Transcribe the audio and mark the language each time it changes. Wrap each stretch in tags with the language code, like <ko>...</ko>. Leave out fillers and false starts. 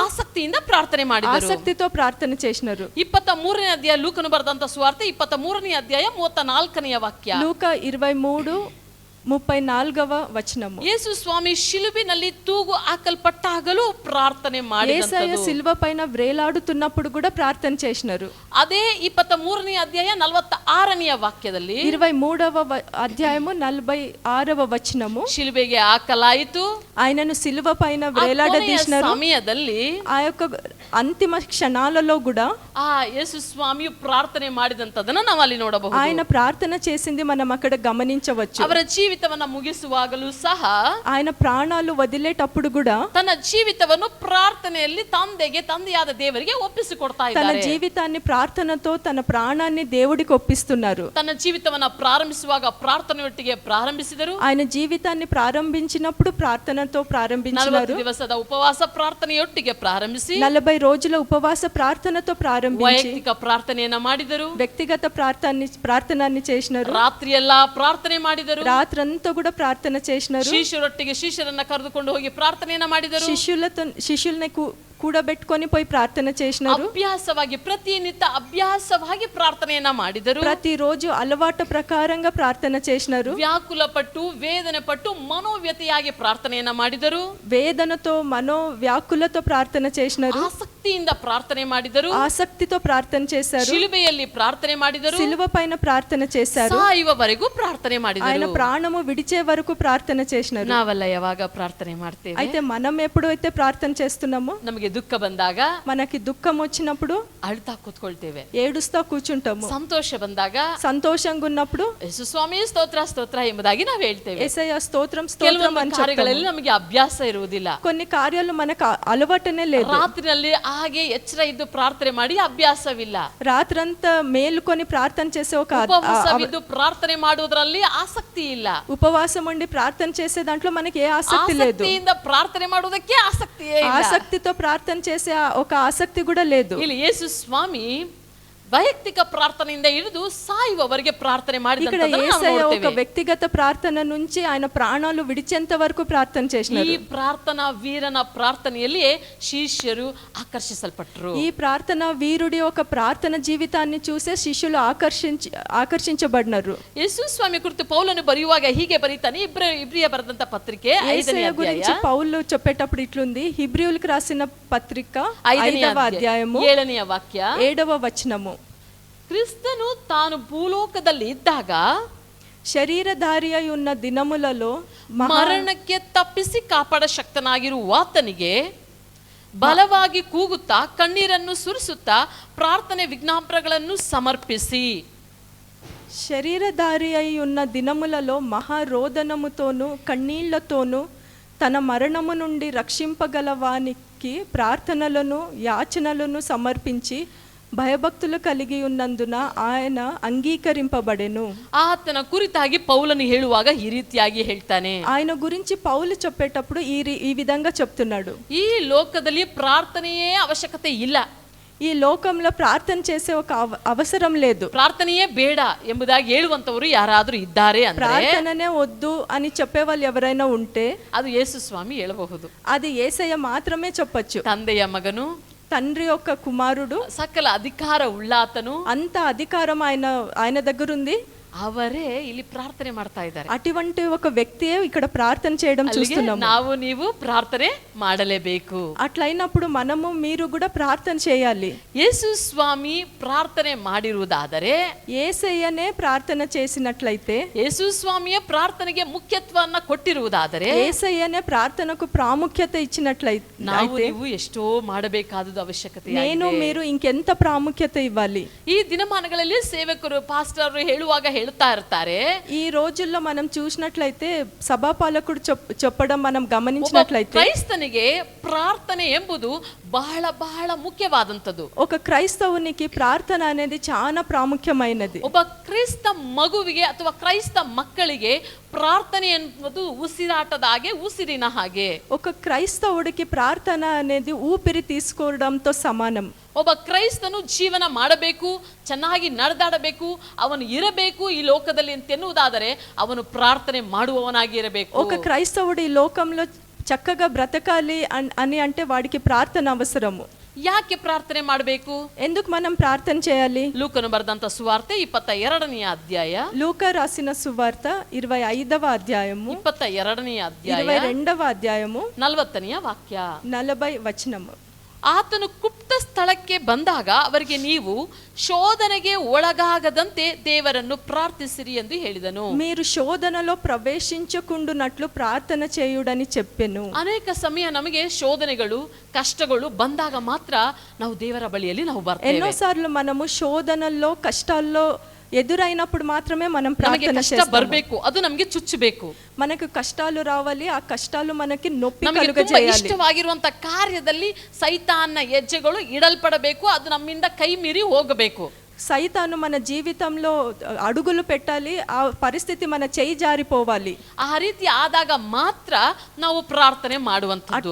<kn>ಆಸಕ್ತಿಯಿಂದ ಪ್ರಾರ್ಥನೆ ಮಾಡಿದರು.</kn> <te>ఆసక్తితో ప్రార్థన చేసినారు.</te> <kn>23ನೇ ಅಧ್ಯಾಯ ಲೂಕನು ಬರೆದಂತ ಸುವಾರ್ತೆ 23ನೇ ಅಧ್ಯಾಯ 34ನೇ ವಾಕ್ಯ.</kn> <te>లూకా 23:34వ వచనము.</te> <kn>ಯೇಸು ಸ್ವಾಮಿ ಶಿಲುಬಿನಲ್ಲಿ ತೂಗು ಹಾಕಲ್ಪಟ್ಟಾಗಲೂ ಪ್ರಾರ್ಥನೆ</kn> <te>యేసయ్య</te> <kn>ಮಾಡಿದಂತದ್ದು.</kn> <te>సిలువ పైన వ్రేలాడుతున్నప్పుడు కూడా ప్రార్థన చేసినారు.</te> <kn>ಅದೇ 23ನೇ ಅಧ್ಯಾಯ 46ನೇ ವಾಕ್ಯದಲ್ಲಿ</kn> <te>23వ అధ్యాయము 46వ వచనము.</te> <kn>ಶಿಲುಬೆಗೆ ಹಾಕಲಾಯಿತು.</kn> <te>ఆయనను సిలువ పైన</te> <kn>ಆ ಕೊನೆಯ</kn> <te>వ్రేలాడదీసినారు.</te> <kn>ಸಮಯದಲ್ಲಿ</kn> <te>ఆ యొక్క అంతిమ క్షణాలలో కూడా</te> <kn>ಆ ಯೇಸು ಸ್ವಾಮಿಯು ಪ್ರಾರ್ಥನೆ ಮಾಡಿದಂತದನ್ನ ನಾವು ಅಲ್ಲಿ ನೋಡಬಹುದು.</kn> <te>ఆయన ప్రార్థన చేసింది మనం అక్కడ గమనించవచ్చు.</te> <kn>ಅವರ ಜೀವಿತವನ್ನ ಮುಗಿಸುವಾಗಲೂ ಸಹ</kn> <te>ఆయన ప్రాణాలు వదిలేటప్పుడు కూడా</te> <kn>ತನ್ನ ಜೀವಿತವನ್ನು ಪ್ರಾರ್ಥನೆಯಲ್ಲಿ ತಂದೆಯಾದ ದೇವರಿಗೆ ಒಪ್ಪಿಸಿಕೊಡ್ತಾ</kn> <te>తన</te> <kn>ಇದ್ದಾರೆ.</kn> <te>జీవితాన్ని ప్రార్థనతో తన ప్రాణాన్ని దేవుడికి ఒప్పిస్తున్నారు.</te> <kn>ತನ್ನ ಜೀವಿತವನ್ನ ಪ್ರಾರಂಭಿಸುವಾಗ ಪ್ರಾರ್ಥನೆಯೊಟ್ಟಿಗೆ ಪ್ರಾರಂಭಿಸಿದರು.</kn> <te>ఆయన జీవితాన్ని ప్రారంభించినప్పుడు ప్రార్థనతో</te> <kn>40</kn> <te>ప్రారంభించినారు.</te> <kn>ದಿವಸದ ಉಪವಾಸ ಪ್ರಾರ್ಥನೆಯೊಟ್ಟಿಗೆ ಪ್ರಾರಂಭಿಸಿ</kn> <te>40 రోజుల ఉపవాస ప్రార్థనతో ప్రారంభించి</te> <kn>ವೈಯಕ್ತಿಕ ಪ್ರಾರ್ಥನೆಯನ್ನ ಮಾಡಿದರು.</kn> <te>వ్యక్తిగత ప్రార్థనాన్ని చేసినారు.</te> <kn>ರಾತ್ರಿಯೆಲ್ಲ ಪ್ರಾರ್ಥನೆ ಮಾಡಿದರು.</kn> <te>రాత్రంతా కూడా ప్రార్థన చేసినారు.</te> <kn>ಶಿಷ್ಯರನ್ನ ಕರೆದುಕೊಂಡು ಹೋಗಿ ಪ್ರಾರ್ಥನೆಯನ್ನ ಮಾಡಿದರು.</kn> <te>శిష్యుల్ని కూడబెట్టుకొని పోయి ప్రార్థన చేసినారు.</te> <kn>ಅಭ್ಯಾಸವಾಗಿ ಪ್ರತಿನಿತ್ಯ ಅಭ್ಯಾಸವಾಗಿ ಪ್ರಾರ್ಥನೆಯನ್ನ ಮಾಡಿದರು.</kn> <te>ప్రతిరోజు అలవాటు ప్రకారంగా ప్రార్థన చేసినారు.</te> <kn>ವ್ಯಾಕುಲ ಪಟ್ಟು ವೇದನೆ ಪಟ್ಟು ಮನೋವ್ಯತೆಯಾಗಿ ಪ್ರಾರ್ಥನೆಯನ್ನ ಮಾಡಿದರು.</kn> <te>వేదనతో మనో వ్యాకులతో ప్రార్థన చేసినారు.</te> <kn>ಆಸಕ್ತಿ ಆಸಕ್ತಿಯಿಂದ ಪ್ರಾರ್ಥನೆ ಮಾಡಿದರು,</kn> <te>ఆసక్తితో ప్రార్థన చేశారు,</te> <kn>ಶಿಲುಬೆಯಲ್ಲಿ ಪ್ರಾರ್ಥನೆ ಮಾಡಿದರು,</kn> <te>సిలువ పైన ప్రార్థన చేశారు,</te> <kn>ಸಾಯುವವರೆಗೂ ಪ್ರಾರ್ಥನೆ</kn> <te>ఆయన</te> <kn>ಮಾಡಿದರು.</kn> <te>ప్రాణము విడిచే వరకు ప్రార్థన చేసినారు.</te> <kn>ನಾವೆಲ್ಲ ಯಾವಾಗ ಪ್ರಾರ್ಥನೆ ಮಾಡ್ತೇವೆ?</kn> <te>అయితే మనం ఎప్పుడైతే ప్రార్థన చేస్తున్నామో,</te> <kn>ನಮಗೆ ದುಃಖ ಬಂದಾಗ</kn> <te>మనకి దుఃఖం వచ్చినప్పుడు</te> <kn>ಅಳ್ತಾ ಕೂತ್ಕೊಳ್ತೇವೆ,</kn> <te>ఏడుస్తా కూర్చుంటాము,</te> <kn>ಸಂತೋಷ ಬಂದಾಗ</kn> <te>సంతోషంగా ఉన్నప్పుడు</te> <kn>ಯೇಸು ಸ್ವಾಮಿ ಸ್ತೋತ್ರ ಸ್ತೋತ್ರ ಎಂಬುದಾಗಿ ನಾವು ಹೇಳ್ತೇವೆ.</kn> <te>యేసయ్య స్తోత్రం స్తోత్రం</te> <kn>ಕೆಲವೊಂದು</kn> <te>అని</te> <kn>ಕಾರ್ಯಗಳಲ್ಲಿ</kn> <te>చెప్తాము.</te> <kn>ನಮಗೆ ಅಭ್ಯಾಸ ಇರುವುದಿಲ್ಲ.</kn> <te>కొన్ని కార్యాలు మనకు అలవాటనే లేదు.</te> <kn>ರಾತ್ರಿನಲ್ಲಿ ಹಾಗೆ ಎಚ್ಚರ ಇದ್ದು ಪ್ರಾರ್ಥನೆ ಮಾಡಿ ಅಭ್ಯಾಸವಿಲ್ಲ.</kn> <te>రాత్రంతా మేలుకొని ప్రార్థన చేసే ఒక</te> <kn>ಉಪವಾಸವಿದ್ದು ಪ್ರಾರ್ಥನೆ ಮಾಡುವುದರಲ್ಲಿ ಆಸಕ್ತಿ ಇಲ್ಲ.</kn> <te>ఉపవాసం ఉండి ప్రార్థన చేసే దాంట్లో మనకి ఏ ఆసక్తి లేదు.</te> <kn>ಆಸಕ್ತಿಯಿಂದ ಪ್ರಾರ್ಥನೆ ಮಾಡುವುದಕ್ಕೆ ಆಸಕ್ತಿಯೇ ಇಲ್ಲ.</kn> <te>ఆసక్తితో ప్రార్థన చేసే ఒక ఆసక్తి కూడా లేదు.</te> <kn>ಇಲ್ಲಿ ಯೇಸು ಸ್ವಾಮಿ ವೈಯಕ್ತಿಕ ಪ್ರಾರ್ಥನೆಯಿಂದ ಹಿಡಿದು ಸಾಯುವವರೆಗೆ ಪ್ರಾರ್ಥನೆ</kn> <te>ఇక్కడ</te> <kn>ಮಾಡಿದಂತದನ್ನು ನಾವು</kn> <te>యేసయ్య ఒక</te> <kn>ನೋಡ್ತೇವೆ.</kn> <te>వ్యక్తిగత ప్రార్థన నుంచి ఆయన ప్రాణాలు విడిచేంత వరకు ప్రార్థన</te> <kn>ಈ</kn> <te>చేసినారు.</te> <kn>ಪ್ರಾರ್ಥನಾ ವೀರನ ಪ್ರಾರ್ಥನೆಯಲ್ಲಿ ಶಿಷ್ಯರು ಆಕರ್ಷಿಸಲ್ಪಟ್ಟರು.</kn> <te>ఈ ప్రార్థన వీరుడి ఒక ప్రార్థన జీవితాన్ని చూసే శిష్యులు ఆకర్షించబడినారు.</te> <kn>ಯೇಸು ಸ್ವಾಮಿ ಕುರಿತು ಪೌಲನು ಬರೆಯುವಾಗ ಹೀಗೆ ಬರೀತಾನೆ. ಇಬ್ರಿಯ ಬರೆದಂತ ಪತ್ರಿಕೆ 5ನೇ</kn> <te>యేసయ్య గురించి</te> <kn>ಅಧ್ಯಾಯ</kn> <te>పౌలు చెప్పేటప్పుడు ఇట్లుంది. హిబ్రీయులకు రాసిన పత్రిక 5వ అధ్యాయము</te> <kn>7ನೇ ವಾಕ್ಯ</kn> <te>7వ వచనము.</te> <kn>ಕ್ರಿಸ್ತನು ತಾನು ಭೂಲೋಕದಲ್ಲಿ ಇದ್ದಾಗ</kn> <te>ಶರೀರಧಾರಿ ಅయి ఉన్న దినములలో</te> <kn>ಮರಣಕ್ಕೆ ತಪ್ಪಿಸಿ ಕಾಪಾಡ ಶಕ್ತನಾಗಿರುವ ಆತನಿಗೆ ಬಲವಾಗಿ ಕೂಗುತ್ತಾ ಕಣ್ಣೀರನ್ನು ಸುರಿಸುತ್ತಾ ಪ್ರಾರ್ಥನೆ ವಿಜ್ಞಾಪನೆಗಳನ್ನು ಸಮರ್ಪಿಸಿ.</kn> <te>శరీరధారి అయి ఉన్న దినములలో మహారోదనముతోను కన్నీళ్లతోను తన మరణము నుండి రక్షింపగలవానికి ప్రార్థనలను యాచనలను సమర్పించి భయభక్తులు కలిగి ఉన్నందున ఆయన అంగీకరింపబడెను.</te> <kn>ಆತನ ಕುರಿತಾಗಿ ಪೌಲನು ಹೇಳುವಾಗ ಈ ರೀತಿಯಾಗಿ ಹೇಳ್ತಾನೆ.</kn> <te>ఆయన గురించి పౌలు చెప్పేటప్పుడు ఈ విధంగా చెప్తున్నాడు.</te> <kn>ಈ ಲೋಕದಲ್ಲಿ ಪ್ರಾರ್ಥನೆಯೇ ಅವಶ್ಯಕತೆ ಇಲ್ಲ.</kn> <te>ఈ లోకంలో ప్రార్థన చేసే ఒక అవసరం లేదు.</te> <kn>ಪ್ರಾರ್ಥನೆಯೇ ಬೇಡ ಎಂಬುದಾಗಿ ಹೇಳುವಂತವರು ಯಾರಾದರೂ ಇದ್ದಾರೆ ಅಂದ್ರೆ</kn> <te>ప్రార్థననే వద్దు అని చెప్పే వాళ్ళు ఎవరైనా ఉంటే</te> <kn>ಅದು ಯೇಸು ಸ್ವಾಮಿ ಹೇಳಬಹುದು.</kn> <te>అది యేసయ్య మాత్రమే చెప్పొచ్చు.</te> <kn>ತಂದೆಯ ಮಗನು,</kn> <te>తండ్రి యొక్క కుమారుడు,</te> <kn>ಸಕಲ ಅಧಿಕಾರ ಉಳ್ಳಾತನು,</kn> <te>అంత అధికారం ఆయన దగ్గర ఉంది.</te> <kn>ಅವರೇ ಇಲ್ಲಿ ಪ್ರಾರ್ಥನೆ ಮಾಡ್ತಾ ಇದ್ದಾರೆ.</kn> <te>అటువంటి ఒక వ్యక్తియే ఇక్కడ ప్రార్థన చేయడం చూస్తున్నాము.</te> <kn>ನಾವು ನೀವು ಪ್ರಾರ್ಥನೆ ಮಾಡಲೇಬೇಕು.</kn> <te>అట్లయినప్పుడు మనము మీరు కూడా ప్రార్థన చేయాలి.</te> <kn>ಯೇಸು ಸ್ವಾಮಿ ಪ್ರಾರ್ಥನೆ ಮಾಡಿರುವುದಾದರೆ,</kn> <te>యేసయ్యనే ప్రార్థన చేసినట్లయితే,</te> <kn>ಯೇಸು ಸ್ವಾಮಿಯ ಪ್ರಾರ್ಥನೆಗೆ ಮುಖ್ಯತ್ವವನ್ನು ಕೊಟ್ಟಿರುವುದಾದರೆ,</kn> <te>యేసయ్యనే ప్రార్థనకు ప్రాముఖ్యత ఇచ్చినట్లయితే</te> <kn>ನಾವು ನೀವು ಎಷ್ಟೋ ಮಾಡಬೇಕಾದದ್ದು ಅವಶ್ಯಕತೆ.</kn> <te>నేను మీరు ఇంకెంత ప్రాముఖ్యత ఇవ్వాలి.</te> <kn>ಈ ದಿನಮಾನಗಳಲ್ಲಿ ಸೇವಕರು ಪಾಸ್ಟರ್ ಹೇಳುವಾಗ ಹೇಳ್ತಾ ಇರ್ತಾರೆ.</kn> <te>ఈ రోజుల్లో మనం చూసినట్లయితే సభాపాలకుడు చెప్పడం మనం గమనించినట్లయితే</te> <kn>ಕ್ರೈಸ್ತನಿಗೆ ಪ್ರಾರ್ಥನೆ ಎಂಬುದು ಬಹಳ ಬಹಳ ಮುಖ್ಯವಾದಂಥದ್ದು.</kn> <te>ఒక క్రైస్తవునికి ప్రార్థన అనేది చాలా ప్రాముఖ్యమైనది.</te> <kn>ಒಬ್ಬ ಕ್ರೈಸ್ತ ಮಗುವಿಗೆ ಅಥವಾ ಕ್ರೈಸ್ತ ಮಕ್ಕಳಿಗೆ ಪ್ರಾರ್ಥನೆ ಎನ್ನುವುದು ಉಸಿರಾಟದ ಹಾಗೆ, ಉಸಿರಿನ ಹಾಗೆ.</kn> <te>ఒక క్రైస్తవుడికి ప్రార్థన అనేది ఊపిరి తీసుకోవడంతో సమానం.</te> <kn>ಒಬ್ಬ ಕ್ರೈಸ್ತನು ಜೀವನ ಮಾಡಬೇಕು, ಚೆನ್ನಾಗಿ ನಡೆದಾಡಬೇಕು, ಅವನು ಇರಬೇಕು ಈ ಲೋಕದಲ್ಲಿ ಅಂತೆನ್ನುವುದಾದರೆ ಅವನು ಪ್ರಾರ್ಥನೆ ಮಾಡುವವನಾಗಿ ಇರಬೇಕು.</kn> <te>ఒక క్రైస్తవుడు ఈ లోకంలో చక్కగా బ్రతకాలి అని అంటే వాడికి ప్రార్థన అవసరము.</te> <kn>ಯಾಕೆ ಪ್ರಾರ್ಥನೆ ಮಾಡಬೇಕು?</kn> <te>ఎందుకు మనం ప్రార్థన చేయాలి?</te> <kn>ಲೂಕನು ಬರೆದಂತ ಸುವಾರ್ತೆ 22ನೇ ಅಧ್ಯಾಯ,</kn> <te>లూకా రాసిన సువార్త 25వ అధ్యాయము</te> <kn>22ನೇ ಅಧ್ಯಾಯ</kn> <te>22వ అధ్యాయము</te> <kn>40ನೇ ವಾಕ್ಯ.</kn> <te>40 వచనము.</te> <kn>ಆತನು ಗುಪ್ತ ಸ್ಥಳಕ್ಕೆ ಬಂದಾಗ ಅವರಿಗೆ ನೀವು ಶೋಧನೆಗೆ ಒಳಗಾಗದಂತೆ ದೇವರನ್ನು ಪ್ರಾರ್ಥಿಸಿರಿ ಎಂದು ಹೇಳಿದನು.</kn> <te>మీరు శోధనలో ప్రవేశించకుండునట్లు ప్రార్థన చేయుడని చెప్పెను.</te> <kn>ಅನೇಕ ಸಮಯ ನಮಗೆ ಶೋಧನೆಗಳು, ಕಷ್ಟಗಳು ಬಂದಾಗ ಮಾತ್ರ ನಾವು ದೇವರ ಬಳಿಯಲ್ಲಿ ನಾವು ಬರ್ತೇವೆ.</kn> <te>ఎన్నోసార్లు మనము శోధనల్లో కష్టాల్లో ఎదురైనప్పుడు మాత్రమే మనం ప్రార్థన చేస్తాము.</te> <kn>ಬರಬೇಕು, ಅದು ನಮಗೆ ಚುಚ್ಚಬೇಕು.</kn> <te>మనకు కష్టాలు రావాలి, ఆ కష్టాలు మనకి నొప్పి</te> <kn>ನಮಗೆ ತುಂಬಾ</kn> <te>కలుగజేయాలి.</te> <kn>ಇಷ್ಟವಾಗಿರುವಂತ ಕಾರ್ಯದಲ್ಲಿ ಸೈತಾನ್ನ ಹೆಜ್ಜೆಗಳು ಇಡಲ್ಪಡಬೇಕು, ಅದು ನಮ್ಮಿಂದ ಕೈ ಮೀರಿ ಹೋಗಬೇಕು.</kn> <te>సైతాను మన జీవితంలో అడుగులు పెట్టాలి, ఆ పరిస్థితి మన చేయి జారిపోవాలి.</te> <kn>ಆ ರೀತಿ ಆದಾಗ ಮಾತ್ರ ನಾವು ಪ್ರಾರ್ಥನೆ ಮಾಡುವಂತದ್ದು.</kn>